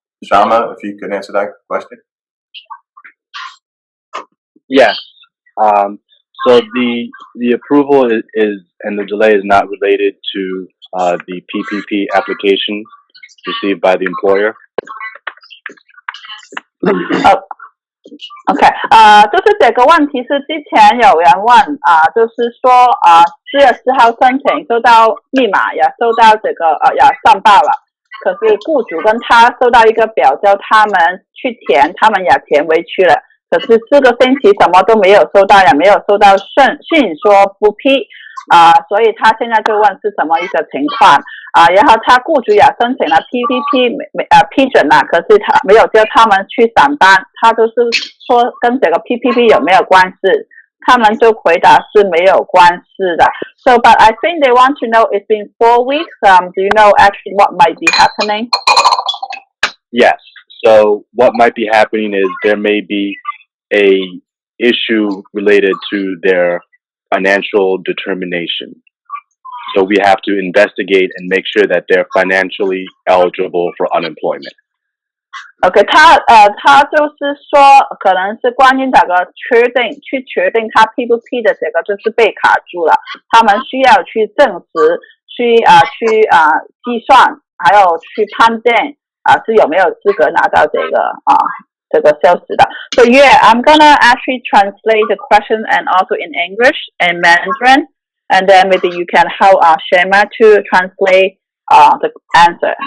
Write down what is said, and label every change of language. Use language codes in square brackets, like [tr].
[en] Shama, if you could answer that question. Yeah. So the approval is and the delay is not related to the PPP application received by the employer. [zh] OK， 就是这个问题是之前有人问就是说4月4号申请收到密码，也收到这个也上报了，可是雇主跟他收到一个表叫他们去填，他们也填回去了，可是4个星期什么都没有收到，也没有收到信说不批所以他现在就问是什么一个情况然后他雇主也申请了 PPP 批准了，可是他没有叫他们去上班，他就是说跟这个 PPP 有没有关系，他们就回答是没有关系的。 [en] So, but I think they want to know it's been 4 weeks. Do you know actually what might be happening? Yes. So what might be happening is there may be a issue related to their financial determination. So we have to investigate and make sure that they're financially eligible for unemployment. [zh] OK， 他就是说，可能是关于这个确定他批不批的这个就是被卡住了，他们需要去证实，去计算，还有去判定是有没有资格拿到这个消息的。 [en] So yeah, I'm gonna actually translate the question and also in English and Mandarin, and then maybe you can help Shema to translate the answer.